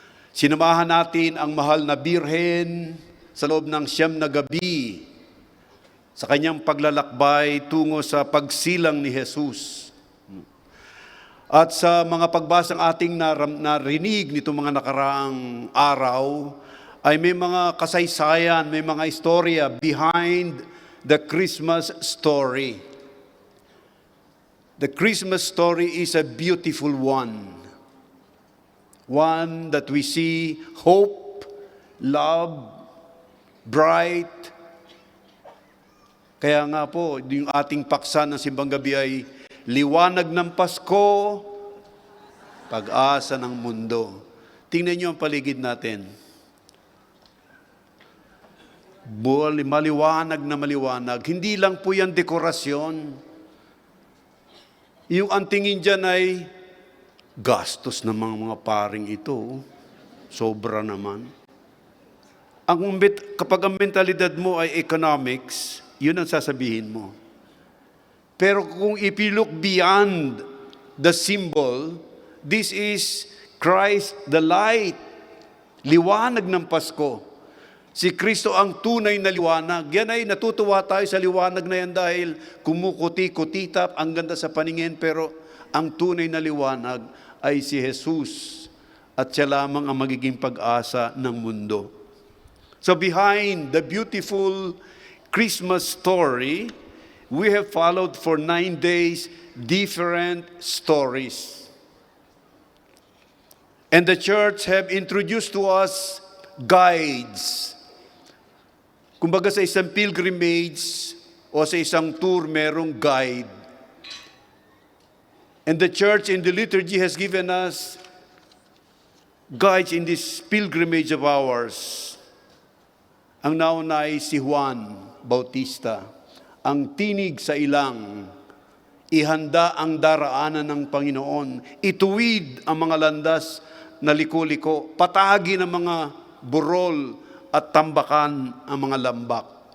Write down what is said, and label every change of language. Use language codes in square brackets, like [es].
[tl] Sinamahan natin ang mahal na Birhen sa loob ng 9 na gabi sa kanyang paglalakbay tungo sa pagsilang ni Jesus. At sa mga pagbasang ating narinig nito mga nakaraang araw, ay may mga kasaysayan, may mga istorya [en] behind the Christmas story. The Christmas story is a beautiful one. One that we see hope, love, bright. [tl] Kaya nga po, yung ating paksa ng simbang gabi ay liwanag ng Pasko, pag-asa ng mundo. Tingnan niyo ang paligid natin. Maliwanag na maliwanag. Hindi lang po yan dekorasyon. Yung ang tingin dyan ay gastos ng mga paring ito. Sobra naman. Kapag ang mentalidad mo ay economics, yun ang sasabihin mo. Pero kung [en] if you look beyond the symbol, this is Christ the light. [tl] Liwanag ng Pasko. Si Kristo ang tunay na liwanag. Yan ay natutuwa tayo sa liwanag na yan dahil kumukuti-kutitap, ang ganda sa paningin, pero ang tunay na liwanag ay si Jesus at siya lamang ang magiging pag-asa ng mundo. [en] So behind the beautiful Christmas story, we have followed for 9 days different stories. And the church have introduced to us guides. [tl] Kumbaga sa isang pilgrimage o sa isang tour, merong guide. [en] And the church in the liturgy has given us guides in this pilgrimage of ours. [tl] Ang nauna ay si Juan Bautista, ang tinig sa ilang, ihanda ang daraanan ng Panginoon, ituwid ang mga landas na liko-liko, patagi ng mga burol at tambakan ang mga lambak.